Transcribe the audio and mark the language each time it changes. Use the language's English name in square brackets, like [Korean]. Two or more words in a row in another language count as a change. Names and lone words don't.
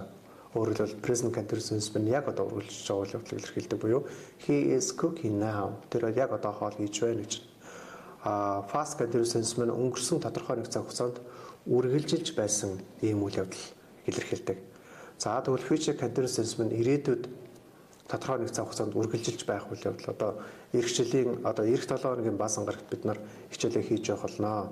[Mongolian] Өөрөөр хэлбэл [English] present continuous tense [Mongolian] маань яг одоо үргэлжилж байгаа үйл явдлыг илэрхийлдэг буюу [English] he is cooking now. [Mongolian] Тэр яг одоо хоол хийж байна гэж. [English] Past continuous tense [Mongolian] маань өнгөрсөн тодорхой нэг цаг хугацаанд үргэлжилж байсан ийм үйл явдал илэрхийлдэг. За тэгвэл [English] future continuous tense [Mongolian] маань ирээдүйд тодорхой нэг цаг хугацаанд үргэлжилж байх үйл явдал. Одоо эх жилийн одоо эх 7 хоногийн баасан гарагт бид нар хичээлээ хийж явах болно.